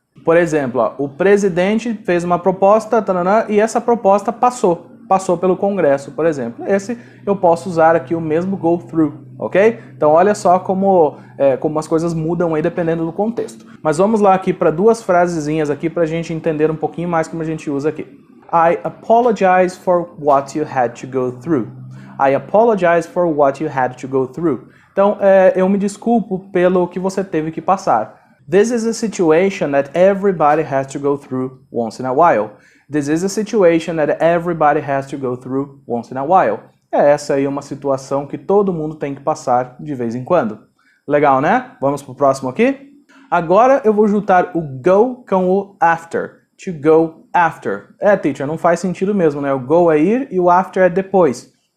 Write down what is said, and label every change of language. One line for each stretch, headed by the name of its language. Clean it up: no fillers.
Portuguese: Por exemplo, ó, o presidente fez uma proposta, e essa proposta passou. passou pelo Congresso, por exemplo. Esse eu posso usar aqui o mesmo go through, ok? Então olha só como as coisas mudam aí dependendo do contexto. Mas vamos lá aqui para duas frasezinhas aqui para a gente entender um pouquinho mais como a gente usa aqui.
English: I apologize for what you had to go through. I apologize for what you had to go through.
Portuguese: Então, eu me desculpo pelo que você teve que passar.
English: This is a situation that everybody has to go through once in a while. This is a situation that everybody has to go through once in a while.
Portuguese: Essa aí é uma situação que todo mundo tem que passar de vez em quando. Legal, né? Vamos pro próximo aqui? Agora eu vou juntar o go com o after. To go after. Teacher, não faz sentido mesmo, né? O go é ir e o after é depois.